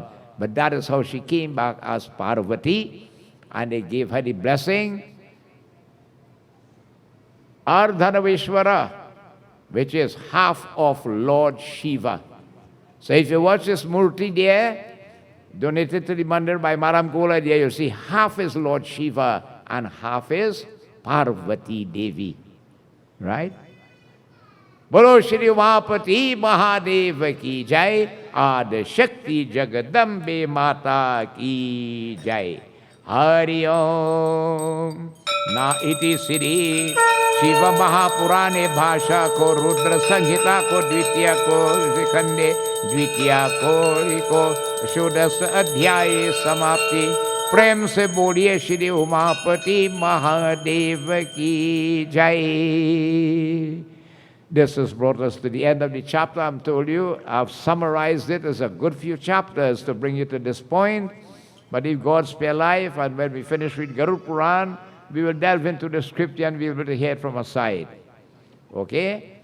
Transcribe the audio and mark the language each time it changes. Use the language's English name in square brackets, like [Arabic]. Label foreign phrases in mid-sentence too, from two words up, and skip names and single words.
[English] But that is how she came back as Parvati, and they gave her the blessing, Ardhanaveshwara, which is half of Lord Shiva. So if you watch this Murti there, donated to the mandir by Maram Kola, there you'll see half is Lord Shiva and half is Parvati Devi. Right? [Hindi] बोलो श्री उमापति महादेव की जय, आद शक्ति जगदम्बे माता की जय. हरि ओम। न इति श्री शिव महापुराणे भाषा को रुद्र संहिता को द्वितीय को विकण्डे द्वितीय को षोडश अध्याय समाप्ति. प्रेम से बोलिए श्री उमापति महादेव की जय. [English] This has brought us to the end of the chapter. I'm told you, I've summarized it as a good few chapters to bring you to this point. But if God spare life, and when we finish with Garud Puran, we will delve into the scripture and we'll be able to hear it from a side. Okay?